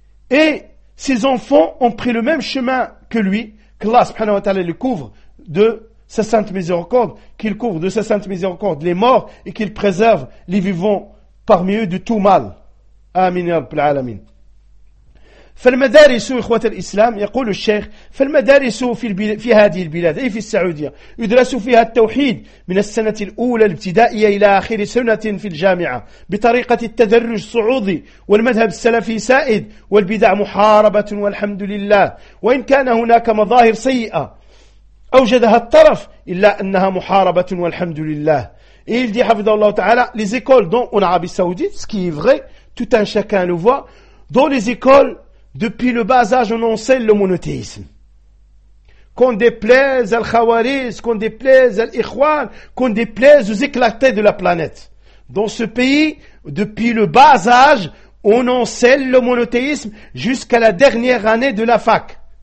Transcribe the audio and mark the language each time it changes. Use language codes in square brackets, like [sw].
[fr] Et ses enfants ont pris le même chemin que lui, que Allah subhanahu wa ta'ala le couvre de sa sainte miséricorde, qu'il couvre de sa sainte miséricorde les morts et qu'il préserve les vivants parmi eux de tout mal. [ar] Amin ya rabbal alamin. فالمدارس إخوة الإسلام يقول الشيخ فالمدارس في هذه البلاد أي في السعودية يدرس فيها التوحيد من السنة الأولى الابتدائية إلى آخر سنة في الجامعة بطريقة التدرج الصعودي والمذهب السلفي سائد والبدع محاربة والحمد لله وإن كان هناك مظاهر سيئة أوجدها الطرف إلا أنها محاربة والحمد لله إلى حفظه الله تعالى [fr] les écoles dont on a en Saoudi ce qui est vrai tout un chacun le voit dans les écoles. Depuis le bas âge, on enseigne le monothéisme. Qu'on déplaise al-Khawariz, qu'on déplaise al-Ikhwan, qu'on déplaise aux éclatés de la planète. Dans ce pays, depuis le bas âge, on enseigne le monothéisme jusqu'à la dernière année de la fac.